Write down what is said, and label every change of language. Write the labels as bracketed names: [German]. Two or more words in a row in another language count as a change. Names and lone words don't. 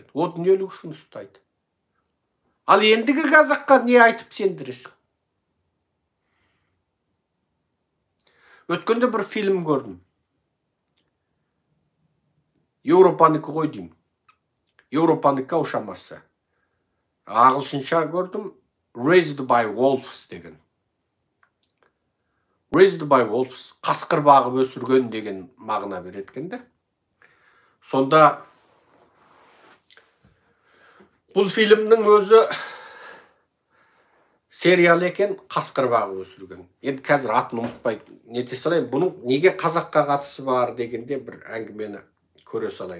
[Kazakh] О дүниелік үшін ұстайды. Ал ендігі қазаққа не айтып сендіресің? Өткенде бір фильм көрдім. Европанікі ғой деймін. Европанікі ошамасы. Ағылшынша көрдім. Raised by Wolves деген. Raised by Wolves, қасқыр бағып өсірген деген мағына береткенде. Сонда бұл фильмнің өзі сериал екен, қасқыр бағып өсірген. Енді қазір атын ұмытпай нете салайын. Бұның неге қазаққа қатысы бар дегенде бір әңгімені көре салайын.